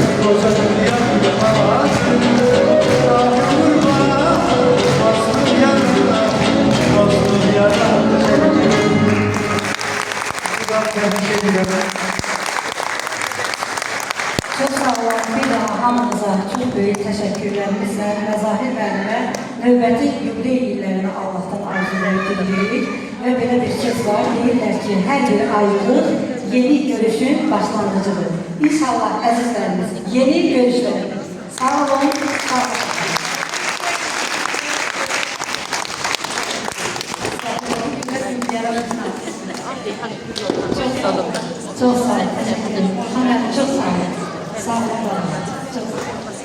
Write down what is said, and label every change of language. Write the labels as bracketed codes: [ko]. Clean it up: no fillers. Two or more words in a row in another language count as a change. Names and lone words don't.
[tr] Çok sağ olun. [az] Bir daha hamınıza [tr] çok büyük [az] təşəkkürlərimizlə Məzahir müəllimə növbəti yubiley illərini Allah'tan arzulayıb edirik. Və belə bir söz var, deyirlər ki, hər bir ayrılıq yeni görüşün başlanğıcıdır. İnşallah əzizlərimiz, yeni görüşlər. Sağ olun, sağ olun. [tr] Çok sağ olun. Çok sağ olun. Teşekkür ederim. Hemen çok sağ olun. Sağ olun. Çok sağ olun.